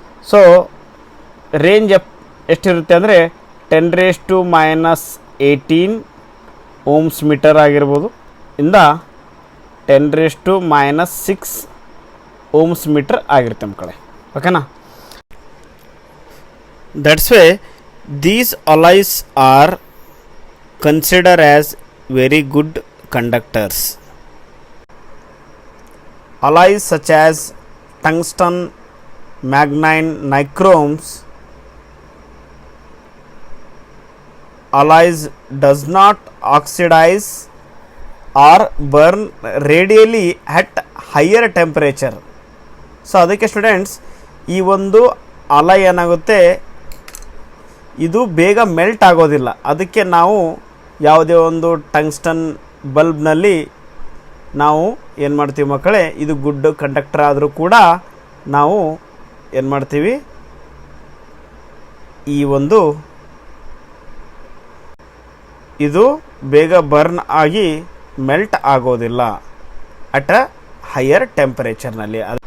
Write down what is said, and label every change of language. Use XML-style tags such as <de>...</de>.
<kn>So range ಎಷ್ಟಿರುತ್ತೆ ಅಂದರೆ 10⁻⁻18 Ohm's metre ಆಗಿರ್ಬೋದು ಇಂದ 10⁻⁻6 ಓಮ್ಸ್ ಮೀಟರ್ ಆಗಿರುತ್ತೆ ಮಕ್ಕಳೇ. ಓಕೆನಾ.</kn> <en>That's way these alloys are considered as very good conductors. Alloys such as tungsten, magnine, nichromes alloys does not oxidize or burn radially at higher temperature.</en> <kn>So ಅದಕ್ಕೆ students, ಈ ಒಂದು alloy ಏನಾಗುತ್ತೆ, ಇದು ಬೇಗ melt ಆಗೋದಿಲ್ಲ. ಅದಕ್ಕೆ ನಾವು ಯಾವುದೇ ಒಂದು ಟಂಗ್ಸ್ಟನ್ ಬಲ್ಬ್ನಲ್ಲಿ ನಾವು ಏನು ಮಾಡ್ತೀವಿ ಮಕ್ಕಳೇ, ಇದು ಗುಡ್ ಕಂಡಕ್ಟರ್ ಆದರೂ ಕೂಡ ನಾವು ಏನು ಮಾಡ್ತೀವಿ, ಈ ಒಂದು ಇದು ಬೇಗ ಬರ್ನ್ ಆಗಿ ಮೆಲ್ಟ್ ಆಗೋದಿಲ್ಲ</kn> <en>at a higher</en> <kn>ಟೆಂಪರೇಚರ್ನಲ್ಲಿ.</kn>